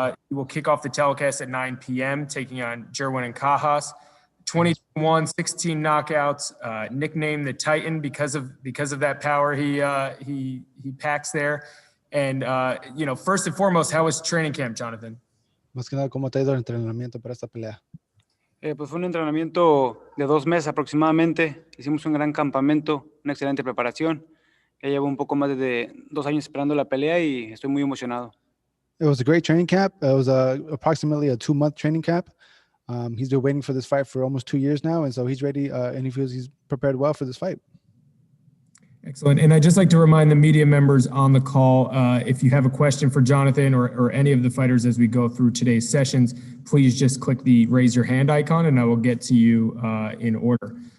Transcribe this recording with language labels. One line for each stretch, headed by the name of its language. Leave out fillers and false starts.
English: He will kick off the telecast at 9 p.m., taking on Jerwin Ancajas. 21, 16 knockouts, nicknamed the Titan because of that power he packs there. And, first and foremost, how was training camp, Jonathan?
Spanish: Más que nada, ¿cómo te ha ido el entrenamiento para esta pelea? Pues fue un entrenamiento de 2 meses aproximadamente. Hicimos un gran campamento, una excelente preparación. Ya llevo un poco más de 2 años esperando la pelea y estoy muy emocionado.
English: It was a great training camp. It was approximately a 2-month training camp. He's been waiting for this fight for almost 2 years now, and so he's ready, and he feels he's prepared well for this fight. Excellent. And I'd just like to remind the media members on the call, if you have a question for Jonathan or any of the fighters as we go through today's sessions, please just click the raise your hand icon and I will get to you in order.